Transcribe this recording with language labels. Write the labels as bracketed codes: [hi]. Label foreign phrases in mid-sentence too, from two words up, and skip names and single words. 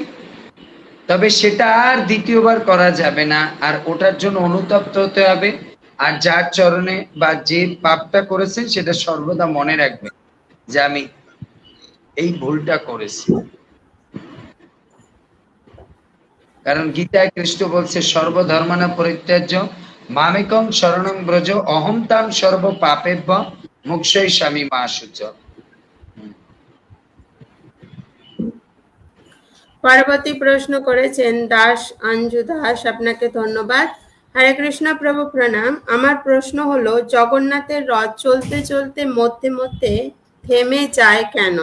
[bn] তবে সেটা আর দ্বিতীয়বার করা যাবে না, আর ওটার জন্য অনুতপ্ত হতে হবে। আর যার চরণে বা যে পাপটা করেছেন সেটা সর্বদা মনে রাখবেন যে আমি এই ভুলটা করেছি। কারণ গীতায় কৃষ্ণ বলছে [sa] সর্বধর্মানা পরিত্যাজ্য মামেকং শরণং ব্রজ অহং তাং সর্ব পাপেভ্য মুক্ষৈ স্বামী মা শুচ। [bn] পরবর্তী প্রশ্ন করেছেন দাস অঞ্জু দাস, আপনাকে ধন্যবাদ। হরে কৃষ্ণ প্রভু প্রণাম। আমার প্রশ্ন হলো জগন্নাথের রথ চলতে চলতে মধ্যে মধ্যে থেমে যায় কেন?